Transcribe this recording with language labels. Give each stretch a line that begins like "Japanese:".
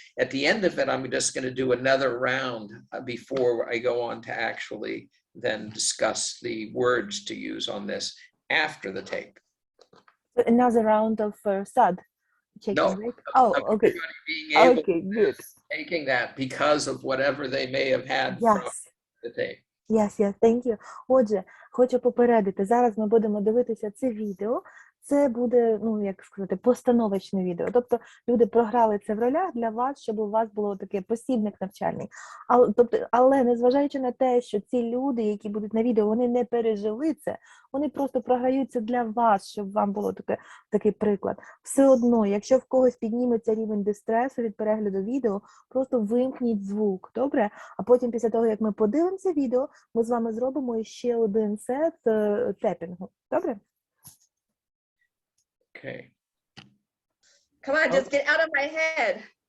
English: At the end of it, I'm just going to do another round before I go on to actually then discuss the words to use on this after the tape. Another round of SUD checking, No, right? Oh, okay. Being able Okay, good. taking that because of whatever they may have had from the tape. Yes, thank you.
Ukrainian: Отже, хочу попередити, зараз ми будемо дивитися це відео. це буде, ну, як сказати, постановочне відео. Тобто люди програли це в ролях для вас, щоб у вас було таке посібник навчальний. Але незважаючи на те, що ці люди, які будуть на відео, вони не пережили це, вони просто програються для вас, щоб вам було такий приклад. Все одно, якщо в когось підніметься рівень дистресу від перегляду відео, просто вимкніть звук, добре? А потім після того, як ми подивимося відео, ми з вами зробимо ще один сет тепінгу, добре?
English: Okay. Come on, just get out of my head.